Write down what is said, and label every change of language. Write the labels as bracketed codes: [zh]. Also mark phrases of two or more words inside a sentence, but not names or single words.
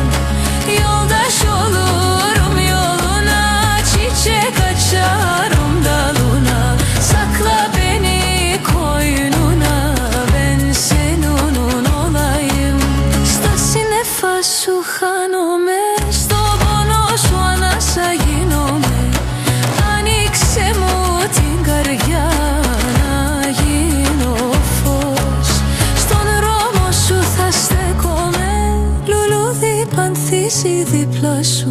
[tr] Yoldaş olurum yoluna, çiçek açarım dalına. Sakla beni koynuna, ben senin olayım. [el] Στα σύννεφα σου χάνομαι, στο πόνο σου ανάσα γίνομαι. Ανοίξε μου την καρδιά να γίνω φως. Στον δρόμο σου θα στέκομαι, λουλούδι πανθίζει δίπλα σου.